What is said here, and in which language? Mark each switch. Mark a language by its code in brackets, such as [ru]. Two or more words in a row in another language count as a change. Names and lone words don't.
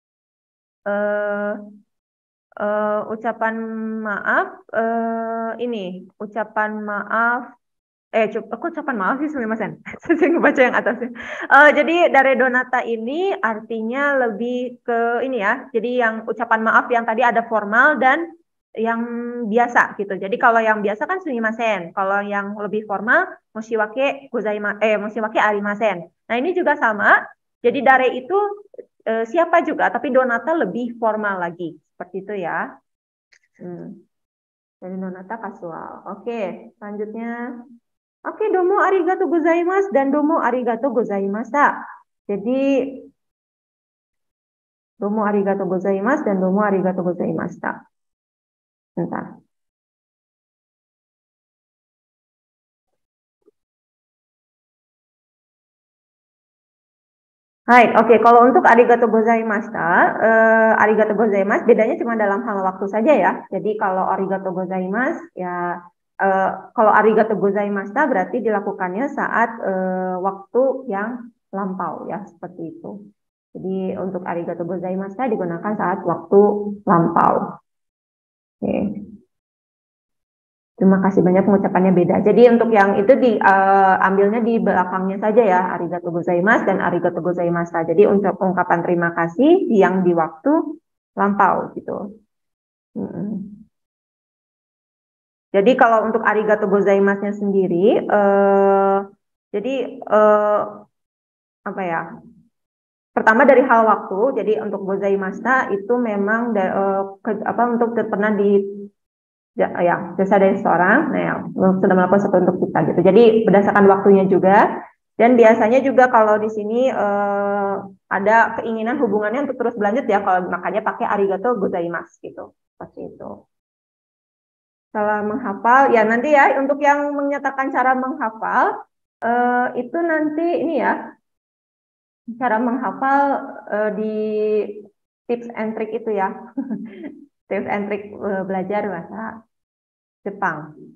[id] Ucapan maaf ini ucapan maaf aku ucapan maaf sih sumimasen. Saya ngebaca yang atasnya. Jadi dari Donata ini artinya lebih ke ini ya. Jadi yang ucapan maaf yang tadi ada formal dan yang biasa gitu. Jadi kalau yang biasa kan sumimasen, kalau yang lebih formal [ja] 申し訳ありません. [id] Nah, ini juga sama. Jadi dare itu siapa juga, tapi donata lebih formal lagi. Seperti itu ya. Jadi donata kasual. Oke, selanjutnya. Oke, [ja] どうもありがとうございます dan どうもありがとうございました. Jadi どうもありがとうございます dan どうもありがとうございました. [id] Bentar. Hai, oke. Kalau untuk [ja] ありがとうございました, ありがとうございます [id] bedanya cuma dalam hal waktu saja ya. Jadi kalau [ja] ありがとうございます [id] ya, kalau [ja] ありがとうございました [id] berarti dilakukannya saat waktu yang lampau ya, seperti itu. Jadi untuk [ja] ありがとうございました [id] digunakan saat waktu lampau. Oke. Terima kasih banyak, pengucapannya beda. Jadi untuk yang itu diambilnya di belakangnya saja ya, [ja] ありがとうございます dan ありがとうございました. [id] Jadi untuk ungkapan terima kasih yang di waktu lampau gitu. Jadi kalau untuk [ja] ありがとうございます-nya [id] sendiri, jadi apa ya? Pertama dari hal waktu. Jadi untuk gozaimashita itu memang untuk pernah jasa dari seseorang, nah ya, sudah melakukan sesuatu untuk kita gitu. Jadi berdasarkan waktunya juga, dan biasanya juga kalau di sini ada keinginan hubungannya untuk terus berlanjut ya, kalau makanya pakai [ja] ありがとうございます [id] gitu, seperti itu. Salah menghafal, ya nanti ya untuk yang menyatakan cara menghafal itu nanti ini ya, cara menghafal di [en] tips and trick [id] itu ya. [en] Tips and trick [id] belajar bahasa Jepang.